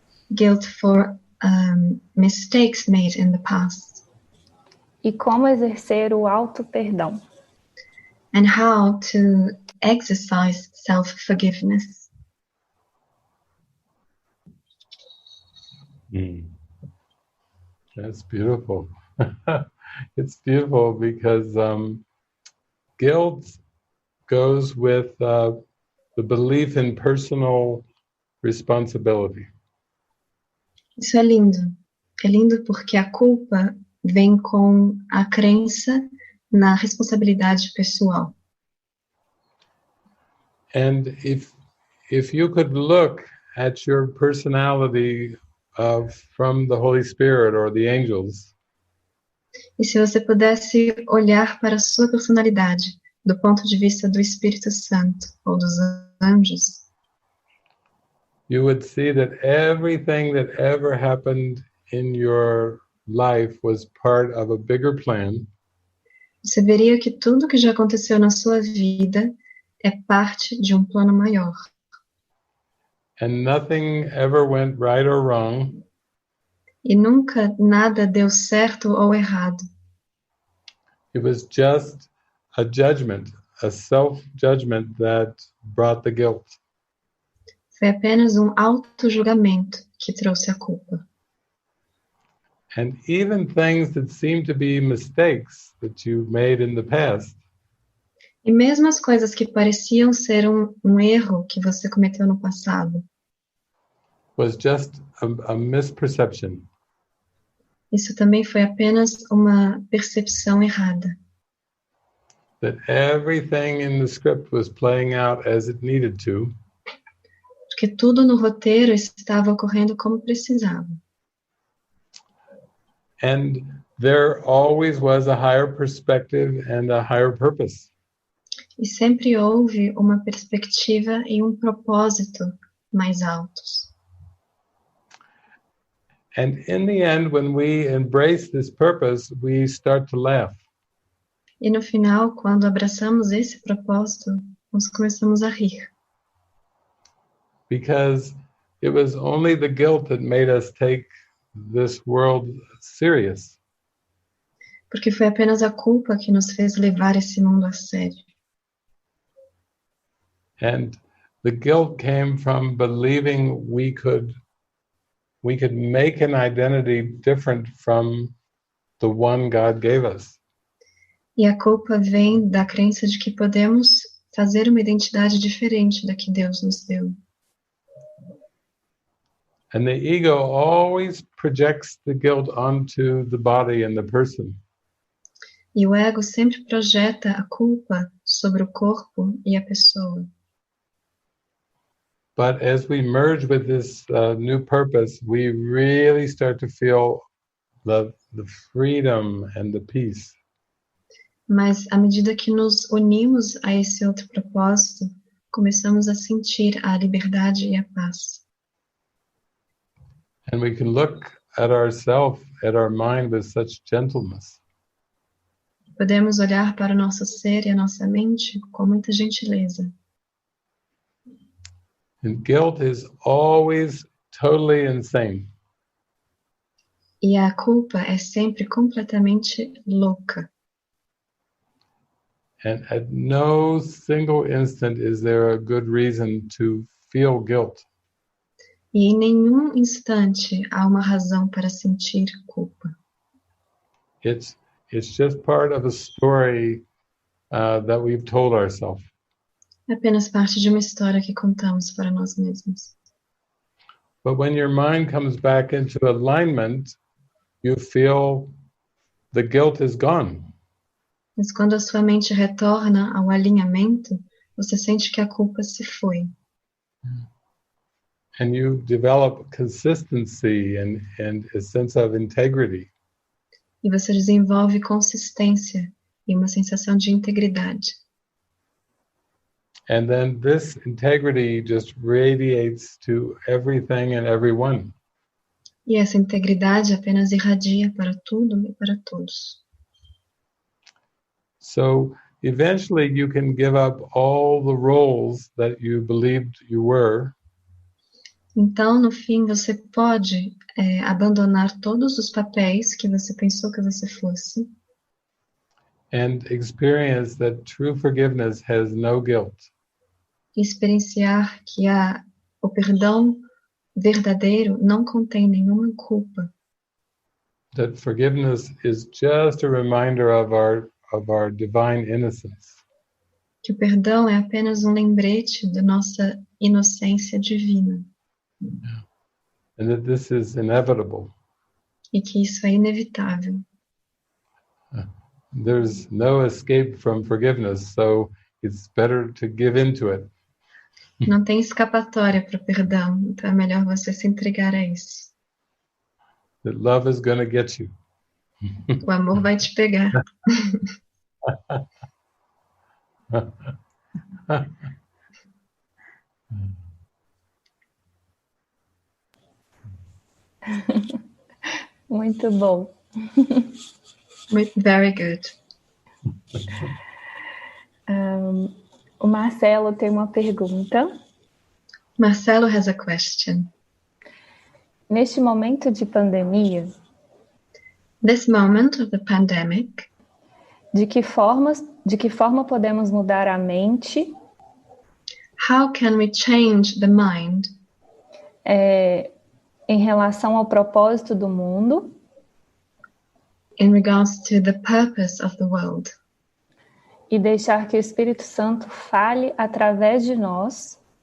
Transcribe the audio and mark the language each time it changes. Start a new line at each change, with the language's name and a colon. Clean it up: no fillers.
English: Guilt for mistakes made in the past.
Portuguese: E como exercer o auto-perdão.
English: And how to exercise self-forgiveness. That's beautiful. It's beautiful because guilt goes with the belief in personal responsibility.
Portuguese: Isso é lindo. É lindo porque a culpa vem com a crença na responsabilidade pessoal.
English: And if you could look at your personality from the Holy Spirit or the angels,
Portuguese: e se você pudesse olhar para a sua personalidade do ponto de vista do Espírito Santo ou dos anjos,
English: you would see that everything that ever happened in your life was part of a bigger plan.
Portuguese: Você veria que tudo que já aconteceu na sua vida é parte de um plano maior.
English: And nothing ever went right or wrong.
Portuguese: E nunca nada deu certo ou errado.
English: It was just a judgment, a self-judgment that brought the guilt.
Portuguese: Foi apenas um auto-julgamento que trouxe a culpa.
English: And even things that seem to be mistakes that you made in the past.
Portuguese: E mesmo as coisas que pareciam ser um erro que você cometeu no passado.
English: Was just a misperception.
Portuguese: Isso também foi apenas uma percepção errada.
English: That everything in the script was playing out as it needed to.
Portuguese: Porque tudo no roteiro estava ocorrendo como precisava.
English: And there always was a higher perspective and a higher purpose.
Portuguese: E sempre houve uma perspectiva e um propósito mais altos.
English: And in the end, when we embrace this purpose, we start to laugh.
Portuguese: E no final, quando abraçamos esse propósito, nós começamos a rir.
English: Because it was only the guilt that made us take this world serious.
Portuguese: Porque foi apenas a culpa que nos fez levar esse mundo a sério.
English: And the guilt came from believing we could make an identity different from the one God gave us.
Portuguese: E a culpa vem da crença de que podemos fazer uma identidade diferente da que Deus nos deu.
English: And the ego always projects the guilt onto the body and the person.
Portuguese: E o ego sempre projeta a culpa sobre o corpo e a pessoa.
English: But as we merge with this new purpose, we really start to feel the freedom and the peace.
Portuguese: Mas à medida que nos unimos a esse outro propósito, começamos a sentir a liberdade e a paz.
English: And we can look at ourselves, at our mind with such gentleness.
Portuguese: Podemos olhar para o nosso ser e a nossa mente com muita gentileza.
English: And guilt is always totally insane.
Portuguese: E a culpa é sempre completamente louca.
English: And at no single instant is there a good reason to feel guilt.
Portuguese: E em nenhum instante há uma razão para sentir culpa.
English: It's just part of a story that we've told ourselves.
Portuguese: É apenas parte de uma história que contamos para nós mesmos.
English: But when your mind comes back into alignment, you feel the guilt is gone.
Portuguese: Mas quando a sua mente retorna ao alinhamento, você sente que a culpa se foi.
English: And you develop consistency and a sense of integrity.
Portuguese: E você desenvolve consistência e uma sensação de integridade.
English: And then this integrity just radiates to everything and everyone.
Portuguese: E essa integridade apenas irradia para tudo e para todos.
English: So eventually you can give up all the roles that you believed you were.
Portuguese: Então, no fim, você pode abandonar todos os papéis que você pensou que você fosse.
English: And experience that true forgiveness has no guilt.
Portuguese: E experienciar que o perdão verdadeiro não contém nenhuma culpa.
English: That forgiveness is just a reminder of our divine innocence.
Portuguese: Que o perdão é apenas um lembrete da nossa inocência divina.
English: And that this is inevitable.
Portuguese: E que isso é inevitável.
English: There's no escape from forgiveness, so it's better to give into it.
Portuguese: Não tem escapatória para o perdão, então é melhor você se entregar a isso.
English: That love is going to get you.
Portuguese: O amor vai te pegar. Muito bom.
English: Very good.
Portuguese: O Marcelo tem uma pergunta.
English: Marcelo has a question.
Portuguese: Neste momento de pandemia,
English: This moment of the pandemic,
Portuguese: de que forma podemos mudar a mente?
English: How can we change the mind?
Portuguese: Em relação ao propósito do mundo?
English: In regards to the purpose of the world.
Portuguese: E deixar que o Espírito Santo fale através de nós.